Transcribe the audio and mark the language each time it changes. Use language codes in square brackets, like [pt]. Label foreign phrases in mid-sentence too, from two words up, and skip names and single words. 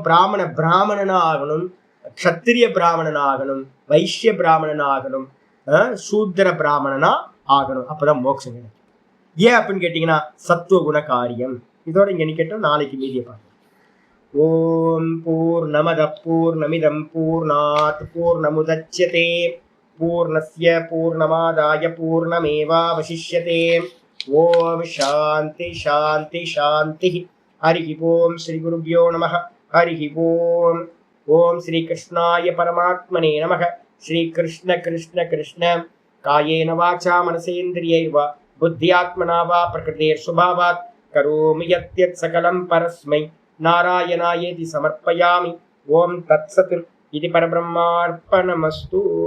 [ta] பிராமணனா ஆகணும், க்ஷத்திரிய பிராமணனா ஆகணும், வைஷ்ய பிராமணனா ஆகணும், சூத்திர பிராமணனா ஆகணும். அப்பதான் மோட்சம் கிடைக்கும். ஏன் அப்படின்னு கேட்டீங்கன்னா சத்துவ குண காரியம். இதோட இங்க நிக்கட்டும், நாளைக்கு மீதியை பார்க்கலாம். [sa] ॐ पूर्णमदः पूर्णमिदं पूर्णात् पूर्णमुदच्यते पूर्णस्य पूर्णमादाय पूर्णमेवावशिष्यते. ॐ शान्तिः शान्तिः शान्तिः. हरिः ॐ श्री गुरुभ्यो नमः। हरिः ॐ. ॐ श्री कृष्णाय परमात्मने नमः. श्री कृष्ण कृष्ण कृष्ण कायेन वाचा मनसेन्द्रियैर्वा बुद्ध्यात्मना वा प्रकृतेः स्वभावात् करोमि यद्यत् सकलं परस्मै नारायणायेति समर्पयामि. ॐ तत्सत् इति परब्रह्मार्पणमस्तु.